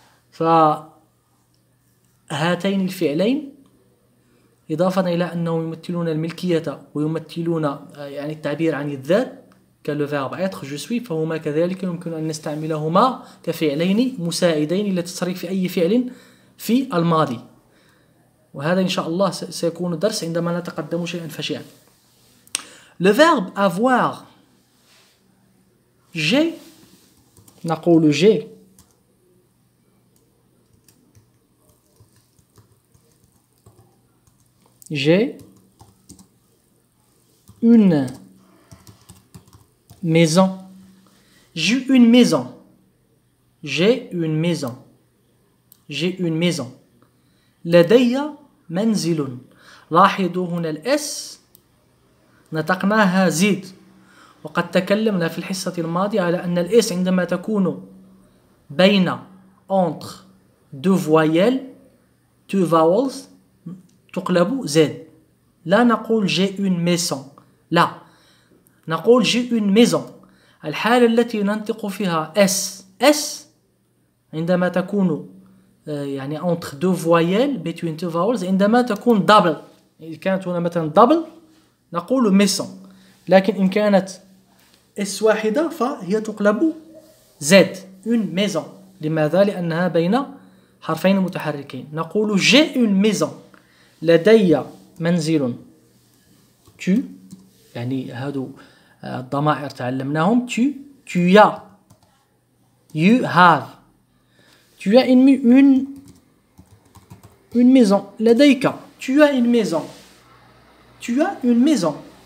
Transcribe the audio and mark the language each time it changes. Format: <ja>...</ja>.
<ar>فهاتين الفعلين إضافة إلى أنهم يمثلون الملكية ويمثلون يعني التعبير عن الذات كالو فيرب être</ar> <fr>je suis،</fr> <ar>فهما كذلك يمكن أن نستعملهما كفعلين مساعدين لتصريف أي فعل في الماضي. وهذا إن شاء الله سيكون درس عندما نتقدم شيئا فشيئا.</ar> <fr>le verbe avoir، j'ai، نقول j'ai، une maison، j'ai une maison، j'ai une maison، j'ai une maison.</fr> <ar>لدي منزل. لاحظوا هنا الاس نطقناها زيد، وقد تكلمنا في الحصة الماضية على أن الاس عندما تكون بين</ar> <fr>entre deux voyelles</fr> <en>two vowels</en> <ar>تقلب زد. لا نقول</ar> <fr>j'ai une maison،</fr> <ar>لا، نقول j'ai une maison. الحالة التي ننطق فيها اس عندما تكون يعني</ar> <fr>entre deux voyelles</fr> <en>between two vowels،</en> <ar>عندما تكون double. إذا كانت هنا مثلا double نقول maison، لكن إن كانت اس واحدة فهي تقلب زد،</ar> <fr>une maison.</fr> <ar>لماذا؟ لأنها بين حرفين متحركين. نقول</ar> <fr>j'ai une maison،</fr> <ar>لدي منزل. tu يعني هادو الضمائر تعلمناهم،</ar> <fr>tu as،</fr> <en>you have.</en> <fr>tu as une maison.</fr> <ar>لديك،</ar> <fr>tu as une maison،</fr> <ar>tu as une maison.</ar>